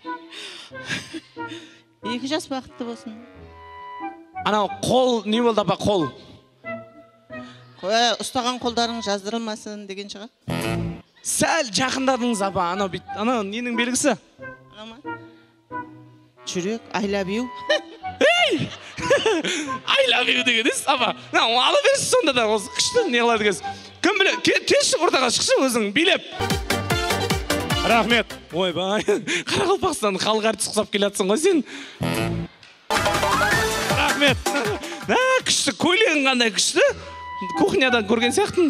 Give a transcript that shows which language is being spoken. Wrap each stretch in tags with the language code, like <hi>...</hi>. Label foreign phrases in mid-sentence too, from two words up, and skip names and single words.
<kk>2 жас бақытты болсын. Анау қол не болды апа, қол? Ұстаған қолдарың жаздырылмасын деген шығар. Сәл жақындадыңыз апа. Анау ненің белгісі? Жүрек,</kk> <en>I love you. I love you</en> <kk>дегеніз апа. Ала берсіз сонда да осы күшті не қылады екенсіз. Кім біле, келші ортаға шықшы өзің билеп. Рахмет. Ойбай, Қарақалпақстан халық әртіс құсап келатсың ғой сен. Рахмет. Күшті, көйлегің қандай күшті. Кухнядан көрген сияқтын.</kk>